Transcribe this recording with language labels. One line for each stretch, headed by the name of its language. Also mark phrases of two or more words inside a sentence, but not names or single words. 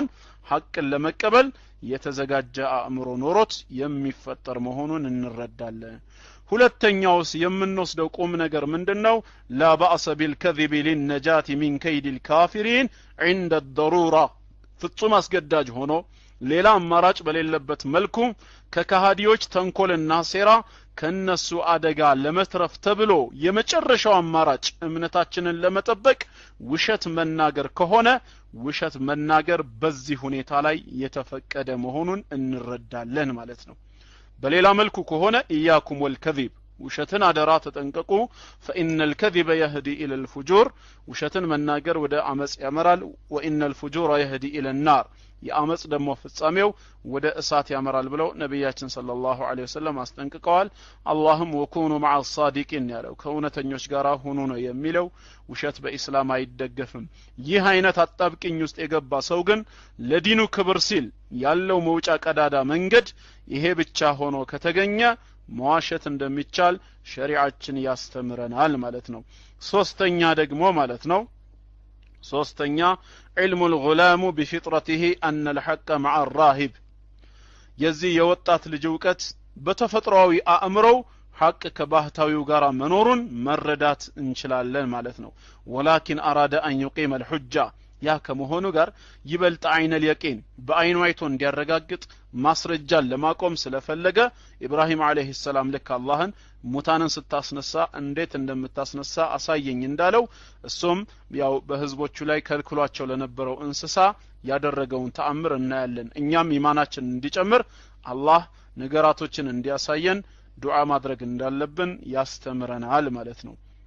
Amharic: ሐቅን ለመቀበል የተዘጋጀ አእምሮ ኖሮት የሚፈጠር መሆኑን እንረዳለን ሁለተኛውስ የምንወስደው ቁም ነገር ምንድነው
Arabic: لا بأس بالكذب للنجاة من كيد الكافرين عند الضرورة
Amharic: ፍጹም አስገዳጅ ሆኖ ሌላ አማራጭ በሌለበት መልኩ ከካሃዲዎች ተንኮልና ሴራ ከነሱ አደጋ ለመትረፍ ተብሎ የመጨረሻው አማራጭ እምነታችንን ለመጠበቅ ውሸት መናገር ከሆነ ውሸት መናገር በዚህ ሁኔታ ላይ የተፈቀደ መሆኑን እንረዳለን ማለት ነው በሌላ መልኩ ከሆነ
Arabic: إياكم والكذب
Amharic: ውሸትን አደራ ተጠንቀቁ
Arabic: فإن الكذب يهدي إلى الفجور
Amharic: ውሸትን መናገር ወደ አመጽ ያመራል
Arabic: وإن الفجور يهدي إلى النار
Amharic: የአመጽ ደግሞ ፍጻሜው ወደ እሳት ያመራል ብለው ነብያችን
Arabic: صلى الله عليه وسلم
Amharic: አስጠንቅቀዋል አላህም
Arabic: وكونوا مع الصادقين
Amharic: ያለው ከእውነተኞች ጋር ሆኖ ነው የሚለው ውሸት በእስላም አይደገፍም ይህ አይነት አጣብቂኝ ውስጥ የገባ ሰው ግን ለዲኑ ክብር ሲል ያለው መውጫ ቀዳዳ መንገድ ይሄ ብቻ ሆኖ ከተገኘ መዋሸት እንደሚቻል ሸሪዓችን ያስተምረናል ማለት ነው ሶስተኛ ደግሞ ማለት ነው ሶስተኛ
Arabic: علم الغلام بفطرته أن الحق مع الراهب
Amharic: የዚህ የወጣት ልጅ ዕውቀት በተፈጥሯዊ አእምሮው ሐቅ ከባህታዊው ጋር መኖሩን መረዳት እንችላለን ማለት ነው
Arabic: ولكن أراد أن يقيم الحجة
Amharic: ያ ከመሆኑ ጋር ይበልጥ
Arabic: عين اليقين
Amharic: በአይኑ አይቶ እንዲያረጋግጥ ማስረጃን ለማቆም ስለፈለገ
Arabic: إبراهيم عليه السلام
Amharic: ለካ አላህን ሙታንን ስታስነሳ እንዴት እንደምታስነሳ አሳየኝ እንዳለው እሱም ያው በህዝቦቹ ላይ ከልክሏቸው ለነበረው እንስሳ ያደረገውን ተአምር እናያለን እኛም ኢማናችን እንዲጨምር አላህ ነገራቶችን እንዲያሳየን ዱዓ ማድረግ እንዳለብን ያስተምረናል ማለት ነው